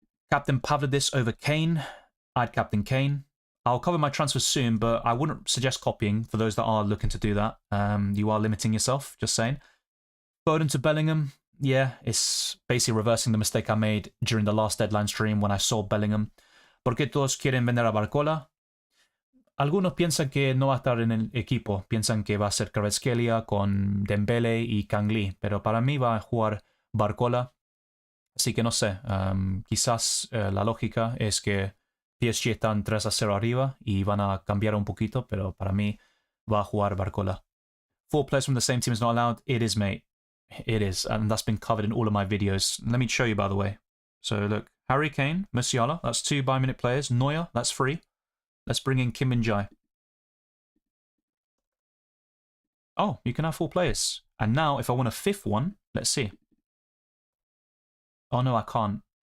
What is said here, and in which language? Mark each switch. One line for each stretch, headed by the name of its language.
English: Captain Pavlidis over Kane. I'd captain Kane. I'll cover my transfers soon, but I wouldn't suggest copying for those that are looking to do that. You are limiting yourself, just saying. Foden to Bellingham. Yeah, it's basically reversing the mistake I made during the last deadline stream when I sold Bellingham.
Spanish: ¿Por qué todos quieren vender a Barcola? Algunos piensan que no va a estar en el equipo. Piensan que va a ser Kvaratskhelia con Dembele y Kangli. Pero para mí va a jugar Barcola. Así que no sé. Quizás la lógica es que PSG están 3-0 arriba y van a cambiar un poquito. Pero para mí va a jugar Barcola.
English: 4 players from the same team is not allowed. It is, mate. It is. And that's been covered in all of my videos. Let me show you, by the way. So look. Harry Kane, Musiala. That's 2 Bayern Munich players. Neuer. That's 3. Let's bring in Kim Min-jae. Oh, you can have 4 players. And now, if I want a 5th one, let's see. Oh, no, I can't.